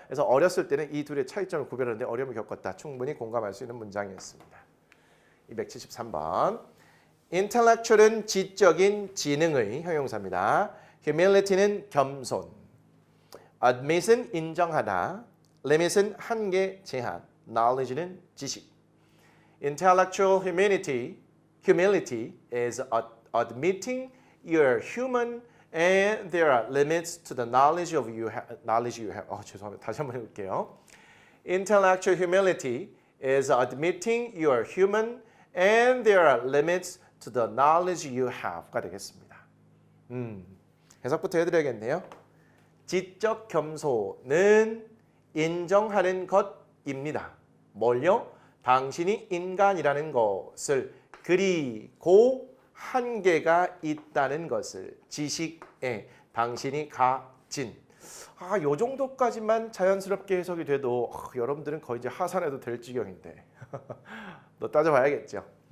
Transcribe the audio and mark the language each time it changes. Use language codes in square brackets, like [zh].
[ko] 그래서 어렸을 때는 이 둘의 차이점을 구별하는데 어려움을 겪었다. 충분히 공감할 수 있는 문장이었습니다. 273번. intellectual은 지적인 지능의 형용사입니다. humility는 겸손. admit은 인정하다. limit은 한계, 제한. knowledge는 지식. intellectual humility, [en] humility is admitting you're human and there are limits to the knowledge you have. [ko] 죄송합니다. 다시 한번 해볼게요. [en] Intellectual humility is admitting you're human and there are limits to the knowledge you have [ko] 가 되겠습니다. 해석부터 해드려야겠네요. 지적 겸손은 인정하는 것입니다. 뭘요? 당신이 인간이라는 것을 그리고 한계가 있다는 것을 지식에 당신이 가진 요 정도까지만 자연스럽게 해석이 돼도 여러분들은 거의 이제 하산해도 될 지경인데 너 따져봐야겠죠.